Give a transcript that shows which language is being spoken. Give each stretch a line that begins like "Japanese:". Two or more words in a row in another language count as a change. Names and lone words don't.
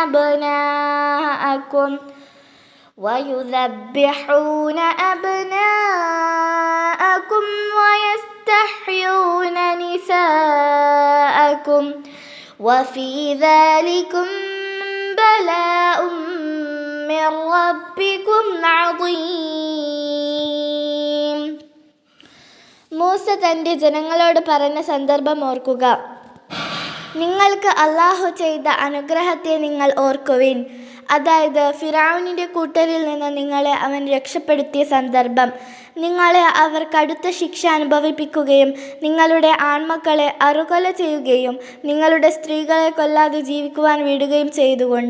Arabic: أبناءكم ويستحيون نساءكم وفي ذلكم بلاء من ربكم عظيم.
Malayalam: മൂസ തൻ്റെ ജനങ്ങളോട് പറഞ്ഞ സന്ദർഭം ഓർക്കുക. നിങ്ങൾക്ക് അല്ലാഹു ചെയ്ത അനുഗ്രഹത്തെ നിങ്ങൾ ഓർക്കുവിൻ. അതായത് ഫിറഔനിൻ്റെ കൂട്ടരിൽ നിന്ന് നിങ്ങളെ അവൻ രക്ഷപ്പെടുത്തിയ സന്ദർഭം. നിങ്ങളെ അവർ കടുത്ത ശിക്ഷ അനുഭവിപ്പിക്കുകയും നിങ്ങളുടെ ആൺമക്കളെ അറുകൊല ചെയ്യുകയും നിങ്ങളുടെ സ്ത്രീകളെ കൊല്ലാതെ ജീവിക്കുവാൻ വിടുകയും ചെയ്തുകൊണ്ട്.